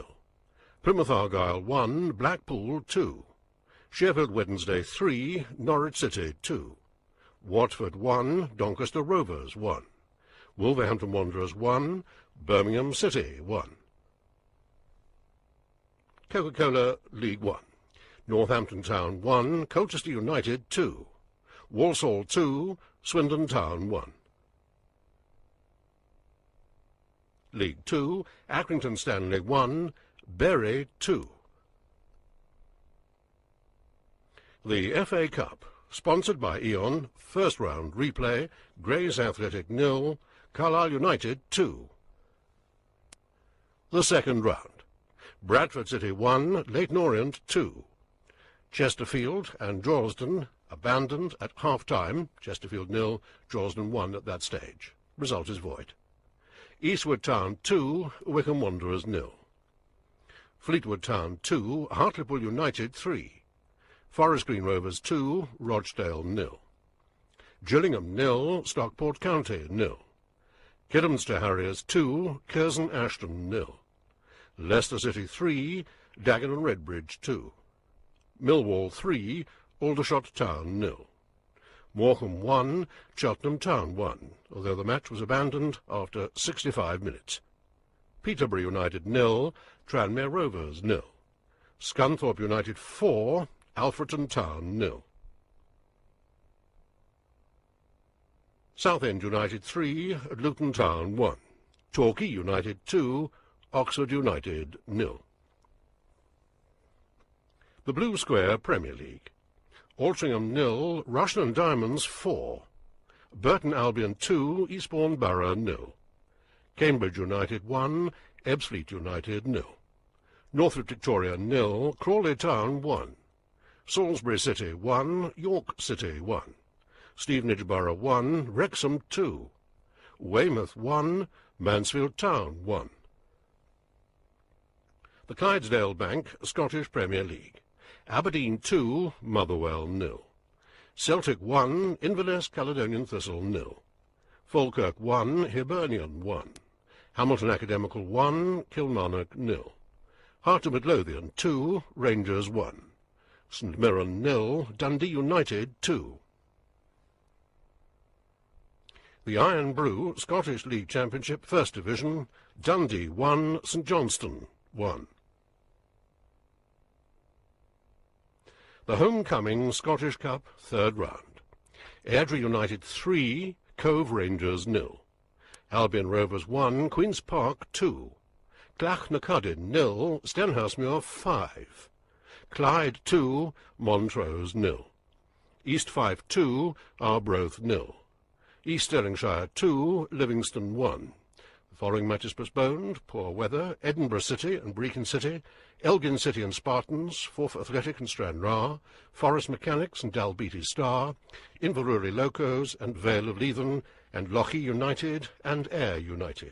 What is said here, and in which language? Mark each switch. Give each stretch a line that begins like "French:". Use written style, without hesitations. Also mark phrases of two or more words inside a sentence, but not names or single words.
English: Plymouth Argyle 1, Blackpool 2. Sheffield Wednesday 3, Norwich City 2. Watford 1, Doncaster Rovers 1. Wolverhampton Wanderers 1, Birmingham City 1. Coca-Cola League 1. Northampton Town 1, Colchester United 2. Walsall 2, Swindon Town 1. League 2, Accrington Stanley 1, Bury 2. The FA Cup, sponsored by Eon, first round replay, Grays Athletic 0, Carlisle United 2. The second round, Bradford City 1, Leyton Orient 2. Chesterfield and Droylsden abandoned at half-time, Chesterfield 0, Droylsden 1 at that stage. Result is void. Eastwood Town 2, Wycombe Wanderers 0. Fleetwood Town 2, Hartlepool United 3. Forest Green Rovers 2, Rochdale 0. Gillingham 0, Stockport County 0. Kidderminster Harriers 2, Curzon Ashton 0. Leicester City 3, Dagenham Redbridge 2. Millwall 3, Aldershot Town 0. Morecambe 1, Cheltenham Town 1, although the match was abandoned after 65 minutes. Peterborough United 0, Tranmere Rovers 0. Scunthorpe United 4, Alfreton Town 0. Southend United 3, Luton Town 1. Torquay United 2, Oxford United 0. The Blue Square Premier League. Altrincham 0, Rushden and Diamonds 4. Burton Albion 2, Eastbourne Borough 0. Cambridge United 1, Ebbsfleet United 0. Northwood Victoria 0, Crawley Town 1. Salisbury City 1, York City 1. Stevenage Borough 1, Wrexham 2. Weymouth 1, Mansfield Town 1. The Clydesdale Bank Scottish Premier League. Aberdeen 2, Motherwell 0. Celtic 1, Inverness Caledonian Thistle 0. Falkirk 1, Hibernian 1. Hamilton Academical 1, Kilmarnock 0. Heart of Midlothian 2, Rangers 1. St Mirren 0, Dundee United 2. The Iron Brew Scottish League Championship First Division, Dundee 1, St Johnstone 1. The Homecoming Scottish Cup Third Round. Airdrie United 3, Cove Rangers 0. Albion Rovers 1, Queen's Park 2. Clachnacudin 0, Stenhousemuir 5. Clyde 2, Montrose 0. East Fife 2, Arbroath 0. East Stirlingshire 2, Livingston 1. The following matches postponed: Poor Weather, Edinburgh City and Brecon City, Elgin City and Spartans, Forth Athletic and Stranraer, Forest Mechanics and Dalbeattie Star, Inverurie Locos and Vale of Leithen, and Lochie United and Ayr United.